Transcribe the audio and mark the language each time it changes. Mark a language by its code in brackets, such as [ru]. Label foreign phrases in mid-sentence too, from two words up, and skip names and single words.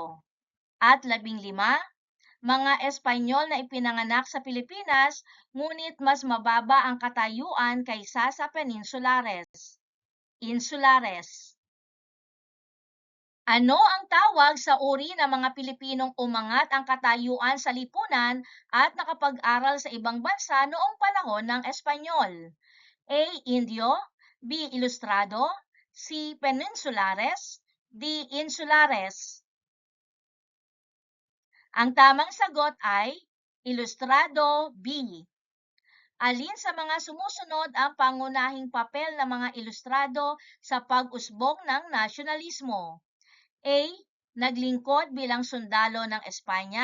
[tl] At 15, mga Espanyol na ipinanganak sa Pilipinas ngunit mas mababa ang katayuan kaysa sa Peninsulares. insulares. Ano ang tawag sa uri ng mga Pilipinong umangat ang katayuan sa lipunan at nakapag-aral sa ibang bansa noong panahon ng Espanyol? A. Indio, B. Ilustrado, C. Peninsulares, D. Insulares. Ang tamang sagot ay Ilustrado B. Alin sa mga sumusunod ang pangunahing papel ng mga ilustrado sa pag-usbong ng nasyonalismo? A. Naglingkod bilang sundalo ng Espanya.